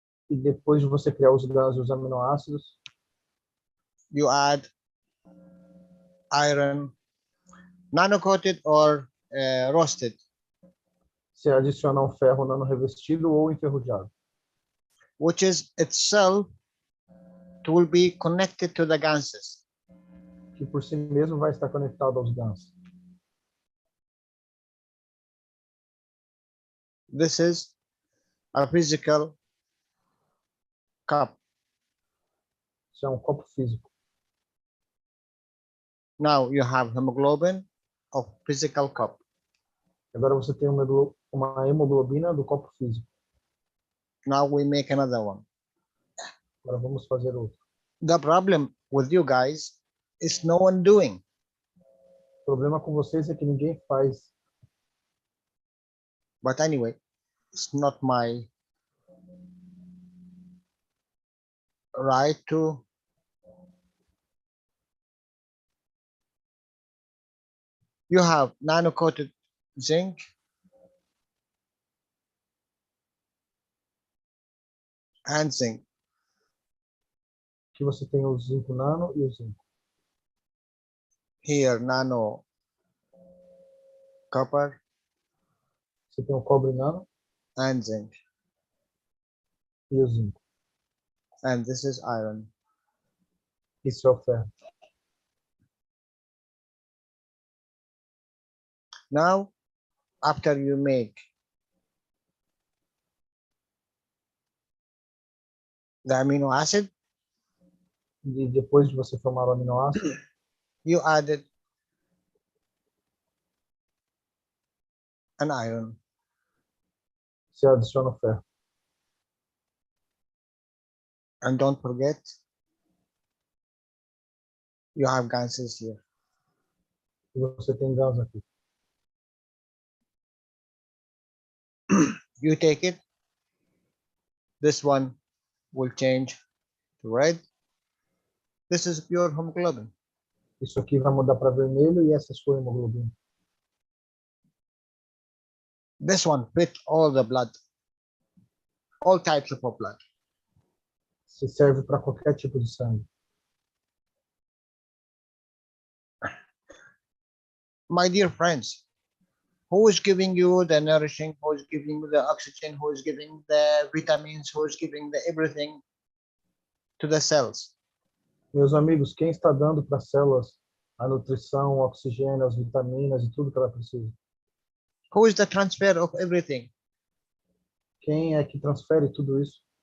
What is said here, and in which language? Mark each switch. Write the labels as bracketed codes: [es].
[pt] E depois de você criar os gases e os aminoácidos, [en] you add iron, nano-coated or roasted, [pt] você adiciona um ferro nano-revestido ou enferrujado, [en] which is itself will be connected to the gases. [pt] que por si mesmo vai estar conectado aos gases. [en] This is a physical cup. [pt] Isso é um copo físico. [en] Now you have hemoglobin of physical cup. [pt] Agora você tem uma hemoglobina do copo físico. [en] Now we make another one. [pt] Agora vamos fazer outro. [en] The problem with you guys is no one doing. [pt] O problema com vocês é que ninguém faz. [en] But anyway, it's not my right to you have nano-coated zinc and zinc. [pt] Que você tem o zinco nano e o zinco. [en] Here nano copper [pt] Você tem o cobre nano [en] and zinc, [pt] e o zinco. [en] and this is iron. [pt] Isso é o ferro. [en] Now, after you make the amino acid, [pt] E depois de você formar o aminoácido, [en] you added an iron. [pt] você adiciona o ferro. [en] And don't forget, you have gases here. [pt] E você tem gás aqui. [en] You take it, this one will change to red. This is pure hemoglobin. [pt] Isso aqui vai mudar para vermelho e essa é a sua hemoglobina. [en] This one fit all the blood, all types of blood. [pt] Se serve para qualquer tipo de sangue. [en] My dear friends, who is giving you the nourishing, who is giving you the oxygen, who is giving the vitamins, who is giving the everything to the cells? [pt] Meus amigos, quem está dando para as células a nutrição, o oxigênio, as vitaminas e tudo que ela precisa? [en] Who is the transfer of everything? [pt] Quem é que transfere tudo isso?